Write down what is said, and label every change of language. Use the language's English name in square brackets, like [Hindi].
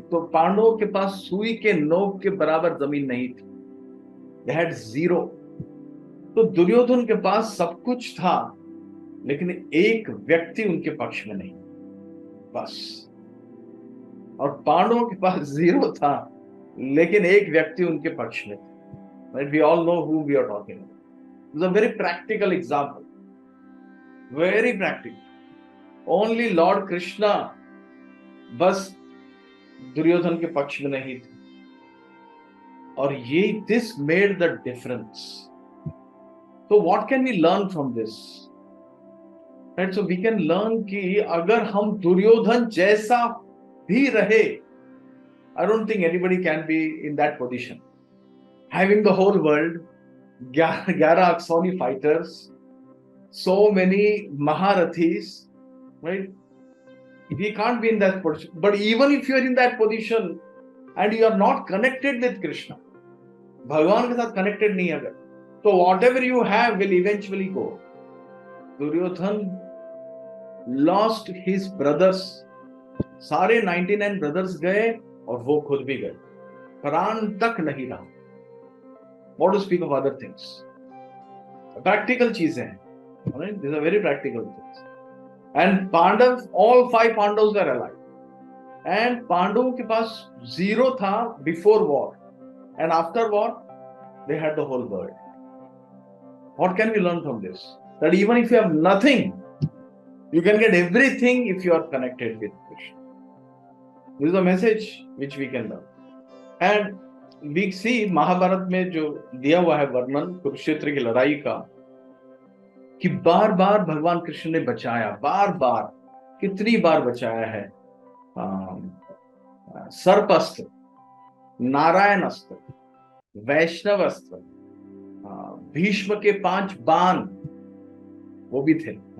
[Hindi] तो पांडवों के पास सुई के नोक के बराबर जमीन नहीं थी, [English] They had zero. [Hindi] तो दुर्योधन के पास सब कुछ था, लेकिन एक व्यक्ति उनके पक्ष में नहीं, बस। और पांडवों के पास जीरो था, लेकिन एक व्यक्ति उनके पक्ष में था। [English] Right? We all know who we are talking about. It's a very practical example. Very practical. Only Lord Krishna [Hindi] बस दुर्योधन के पक्ष में नहीं थे, और ये [English] this made the difference. So what can we learn from this? Right? So we can learn [Hindi] कि अगर हम दुर्योधन जैसा भी रहे, [English] I don't think anybody can be in that position. Having the whole world, 11 Aksoni fighters, so many Maharathis, right? We can't be in that position. But even if you are in that position and you are not connected with Krishna, [Hindi] भगवान के साथ [English] connected नहीं अगर, तो whatever you have will eventually go. Duryodhan lost his brothers. [Hindi] सारे 99 brothers गए, और वो खुद भी गए, प्राण तक नहीं रहा. [English] What to speak of other things? [Hindi] Practical चीजें हैं, right? [English] These are very practical things. And Pandav, all 5 Pandavas were alive. And [Hindi] पांडवों के पास [English] zero था before war, and after war they had the whole world. What can we learn from this? That even if you have nothing, you can get everything if you are connected with Krishna. This is a message which we can learn. And we see [Hindi] महाभारत में जो दिया हुआ है वर्णन कुरुक्षेत्र की लड़ाई का, कि बार बार भगवान कृष्ण ने बचाया, बार बार, कितनी बार बचाया है। सर्प अस्त्र, नारायण अस्त्र, वैष्णव अस्त्र, भीष्म के 5 बाण, वो भी थे।